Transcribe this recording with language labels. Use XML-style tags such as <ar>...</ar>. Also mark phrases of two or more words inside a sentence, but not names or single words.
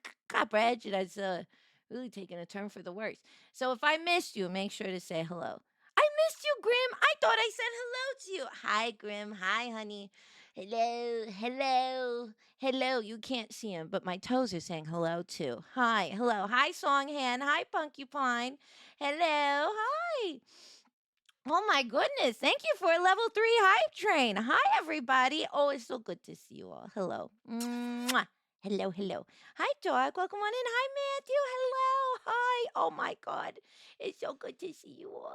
<en>That's really taking a turn for the worse. So if I missed you, make sure to say hello. I missed you, Grim. I thought I said hello to you. Hi, Grim. Hi, honey. Hello, hello, hello. You can't see him, but my toes are saying hello too. Hi, hello. Hi, Songhan. Hi, Porcupine. Hello, hi. Oh my goodness. Thank you for a level 3 hype train. Hi, everybody. Oh, it's so good to see you all. Hello. Mwah. Hello, hello. Hi, dog. Welcome on in. Hi, Matthew. Hello. Hi. Oh my God. It's so good to see you all.</en>